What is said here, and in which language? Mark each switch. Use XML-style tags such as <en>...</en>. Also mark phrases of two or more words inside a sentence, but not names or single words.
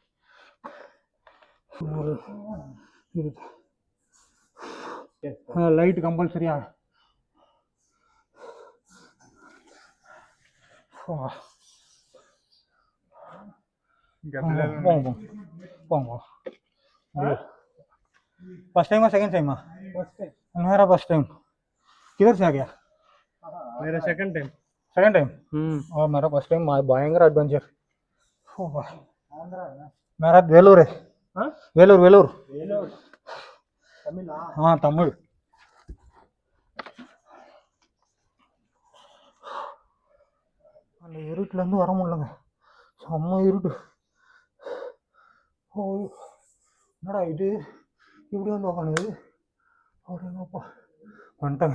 <en>light compulsory?</en> <ta>போங்க.</ta> <en>first time second time?</en> <hi>मेरा</hi> <en>first time.</en> <hi>किधर से आ गया? मेरा</hi> <en>second time. second time?</en> <hi>और मेरा</hi> <en>first time.</en> <hi>भयंकर एडवेंचर। मेरा वेलूर है। वेलूर वेलूर तमिल? हाँ तमिल।</hi> <ta>அந்த இருட்டுலேருந்து வர முடியலங்க, செம்ம இருட்டு. ஓ என்னடா இது இப்படி வந்து உக்காந்துது, அப்படியேப்பா வந்துட்டேங்க.</ta>